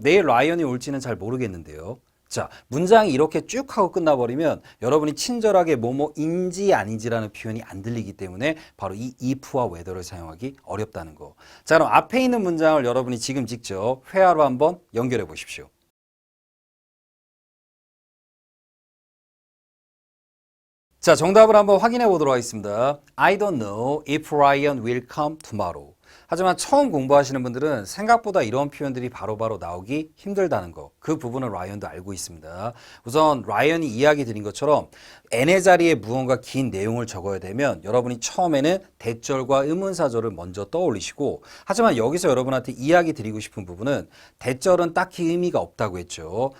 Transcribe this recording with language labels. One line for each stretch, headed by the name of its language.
Korean: 내일 라이언이 올지는 잘 모르겠는데요. 자, 문장이 이렇게 쭉 하고 끝나버리면 여러분이 친절하게 뭐뭐인지 아닌지라는 표현이 안 들리기 때문에 바로 이 if와 whether를 사용하기 어렵다는 거. 자, 그럼 앞에 있는 문장을 여러분이 지금 직접 회화로 한번 연결해 보십시오. 자, 정답을 한번 확인해 보도록 하겠습니다.
English: I don't know if Ryan will come tomorrow.
Korean: 하지만 처음 공부하시는 분들은 생각보다 이런 표현들이 바로바로 나오기 힘들다는 거, 그 부분을 라이언도 알고 있습니다. 우선 라이언이 이야기 드린 것처럼 n의 자리에 무언가 긴 내용을 적어야 되면 여러분이 처음에는 대절과 의문사절을 먼저 떠올리시고, 하지만 여기서 여러분한테 이야기 드리고 싶은 부분은 대절은 딱히 의미가 없다고 했죠.